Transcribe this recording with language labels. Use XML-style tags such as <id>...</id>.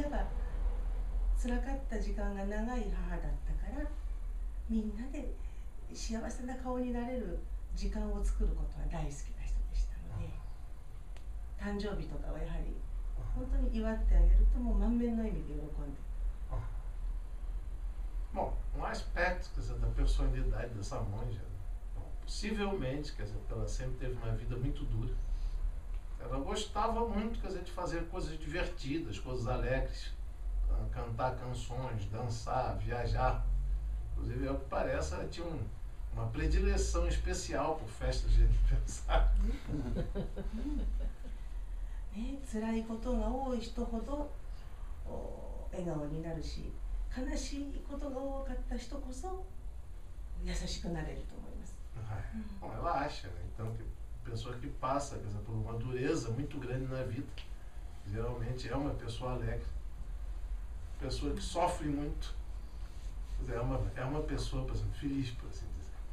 <ja>いわば辛かった時間が長い母だったから、みんなで幸せな顔になれる時間を作ることは大好きな人でしたので、誕生日とかはやはり本当に祝ってあげるともう満面の笑みで喜んで。</ja> <pt>Bom, aspecto, quer dizer, da personalidade dessa monja, possivelmente, quer dizer, porque ela sempre teve uma vida muito dura. Ela gostava muito, quer dizer, de fazer coisas divertidas, coisas alegres, cantar canções, dançar, viajar. Inclusive, ao que parece, ela tinha uma predileção especial por festas de aniversário.</pt> <ja>ね、辛いことが多い人ほど笑顔になるし、悲しいことが多かった人こそ優しくなれると思います。</ja> <pt>Bom, ela acha, né? Então, que a pessoa que passa, quer dizer, por uma dureza muito grande na vida, geralmente é uma pessoa alegre. Pessoa que sofre muito, quer dizer, é uma pessoa, por exemplo, feliz, por assim dizer.</pt>